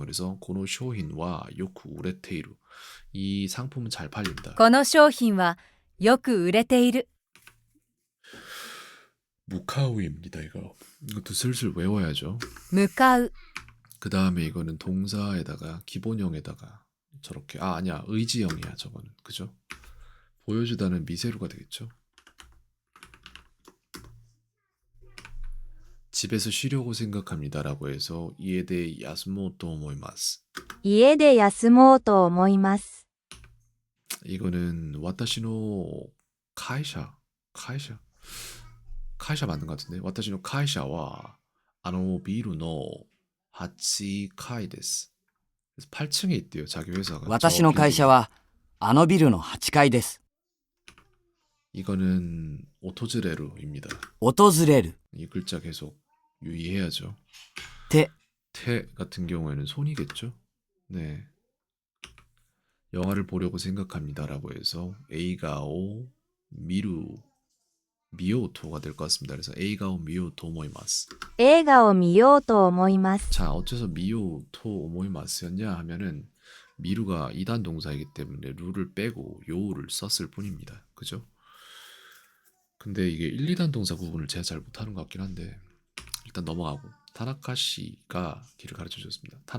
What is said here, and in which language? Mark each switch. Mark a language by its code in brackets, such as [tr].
[ko] 그래서 [ja] 고노 쇼힌와 요쿠 우레테이루 [ko] 이 상품은 잘 팔린다. [ja] この商品はよく売れている。 [ko] 무카우입니다. 이것도 슬슬 외워야죠. [ja] 向かう。 [ko] 그 다음에 이거는 동사에다가 기본형에다가 저렇게 아니야 의지형이야 저거는 그죠? 보여주다는 미세루가 되겠죠. 집에서 쉬려고 생각합니다라고 해서 [ja] 이에 대해 야스모토 오모이마스. 家で休もうと思います。 이거는 와타시노 카이샤 [ko] 맞는 것 같은데 [ja] 와타시노 카이샤와 비루노 하치 카이 데스. [ko] 그래서 8층에 있대요. 자기 회사가. [ja] 私の会社はあのビルの8階です。 [ko] 이거는 오토즈레루입니다. [ja] 訪れる [ko] 이 글자 계속 유의해야죠. [ja] 手 [ko] 태 같은 경우에는 손이겠죠. 네. 영화를 보려고 생각합니다라고 해서 [ja] 에이가오 미루 미오토가 [ko] 될 것 같습니다. [ja] 그래서 에이가오 미오토 오모이마스. 映画を見ようと思います。 [ko] 자, 어째서 미오토 오모이마스였냐 하면은 미루가 2단 동사이기 때문에 루를 빼고 요를 썼을 뿐입니다. 그죠? 근데 이게 1, 2단 동사 구분을 제가 잘 못하는 것 같긴 한데 일단 넘어가고 타나카시가 길을 가르쳐 줬습니다.